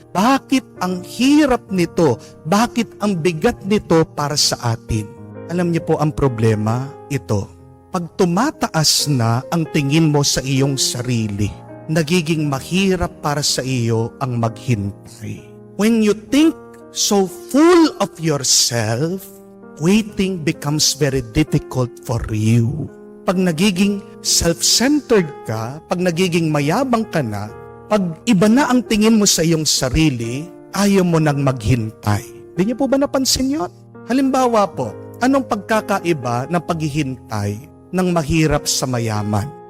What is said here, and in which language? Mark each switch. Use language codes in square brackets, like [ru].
[tl] Bakit ang hirap nito? Bakit ang bigat nito para sa atin? Alam niyo po ang problema? Ito. Pag tumataas na ang tingin mo sa iyong sarili, nagiging mahirap para sa iyo ang maghintay. [en] When you think so full of yourself, waiting becomes very difficult for you. [tl] Pag nagiging self-centered ka, pag nagiging mayabang ka na, pag iba na ang tingin mo sa iyong sarili, ayaw mo nang maghintay. Di niyo po ba napansin yun? Halimbawa po, anong pagkakaiba ng paghihintay ng mahirap sa mayaman?